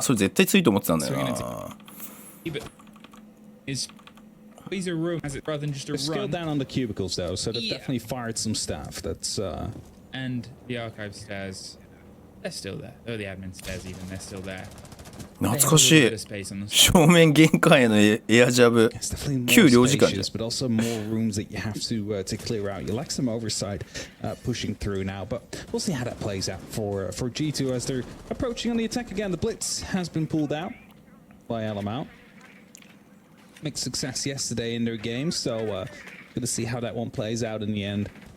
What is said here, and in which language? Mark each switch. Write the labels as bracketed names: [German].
[Japanese] それ絶対強いと思ってたんだよな。 [English] Scaled down on the cubicles though, so they've definitely fired some staff. That's and the archive stairs, they're still there. Oh, the admin stairs even, they're still there. [Japanese] 懐かしい。正面玄関へのエアジャブ。旧領事館じゃん。 [English] but also more rooms that you have to clear out. You like some oversight pushing through now, but we'll see how that plays out for G2 as they're approaching on the attack again. The blitz has been pulled out by Alamau. Mixed success yesterday in their game, so gonna see how that one plays out in the end.